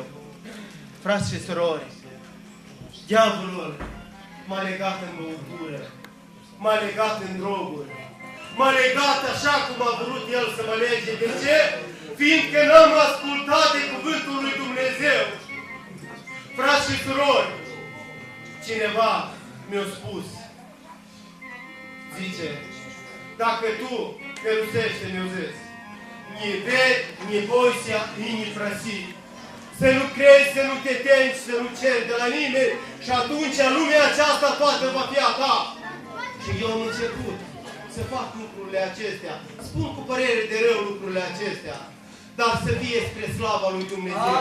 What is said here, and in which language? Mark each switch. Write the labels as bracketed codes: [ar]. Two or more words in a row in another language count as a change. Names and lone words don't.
[ro] Frați și surori, diavolul m-a legat în băutură, m-a legat în droguri, m-a legat așa cum a vrut el să mă lege. De ce? Fiindcă n-am ascultat de cuvântul lui Dumnezeu. Frați și surori, cineva mi-a spus, zice, dacă tu te rusești, mi-o zis, [ru] не верь, не бойся, не проси. [ro] Să nu crezi, să nu te temi, să nu ceri de la nimeni și atunci lumea aceasta toată va fi a ta. Și eu am început să fac lucrurile acestea. Spun cu părere de rău lucrurile acestea, dar să fie spre slava lui Dumnezeu.